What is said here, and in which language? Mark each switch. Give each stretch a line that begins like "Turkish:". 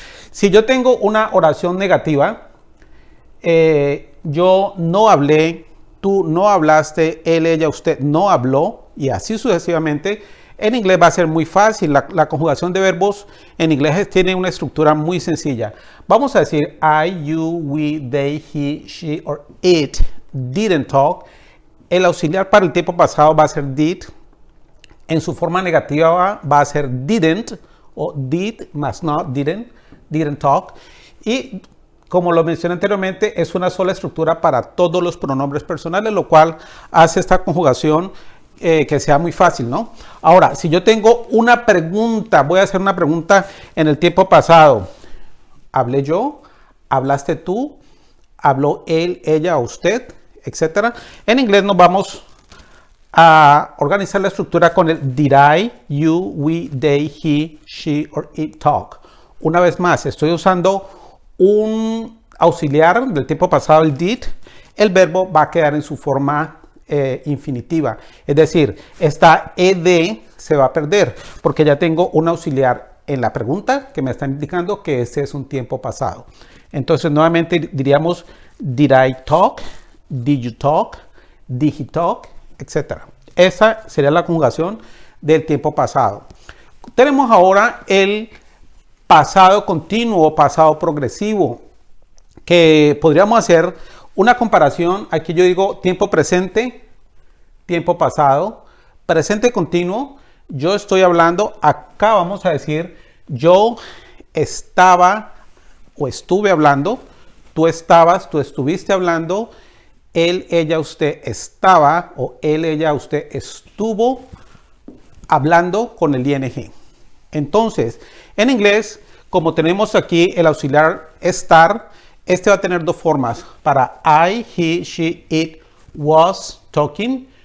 Spanish: Si yo tengo una oración negativa, yo no hablé, tú no hablaste, él, ella, usted no habló y así sucesivamente. En inglés va a ser muy fácil. La conjugación de verbos en inglés tiene una estructura muy sencilla. Vamos a decir
English: I, you, we, they, he, she or it didn't talk.
Spanish: El auxiliar para el tiempo pasado va a ser did. En su forma negativa va a ser didn't o did más not, didn't talk. Y como lo mencioné anteriormente, es una sola estructura para todos los pronombres personales, lo cual hace esta conjugación que sea muy fácil, ¿no? Ahora, si yo tengo una pregunta, voy a hacer una pregunta en el tiempo pasado. ¿Hablé yo? ¿Hablaste tú? ¿Habló él, ella o usted? etc. En inglés nos vamos a organizar la estructura con el
English: did I, you, we, they, he, she or it talk.
Spanish: Una vez más, estoy usando un auxiliar del tiempo pasado, el did. El verbo va a quedar en su forma infinitiva. Es decir, esta ed se va a perder porque ya tengo un auxiliar en la pregunta que me está indicando que ese es un tiempo pasado. Entonces, nuevamente diríamos
English: did I talk, did you talk, did he talk, etc.
Spanish: Esa sería la conjugación del tiempo pasado. Tenemos ahora el pasado continuo o pasado progresivo, que podríamos hacer una comparación. Aquí yo digo tiempo presente, tiempo pasado, presente continuo. Yo estoy hablando, acá vamos a decir yo estaba o estuve hablando, tú estabas, tú estuviste hablando, él, ella, usted estaba o él, ella, usted estuvo hablando con el ing. Entonces, en inglés, como tenemos aquí el auxiliar estar, este va a tener dos formas.
English: Para I, he, she, it was talking.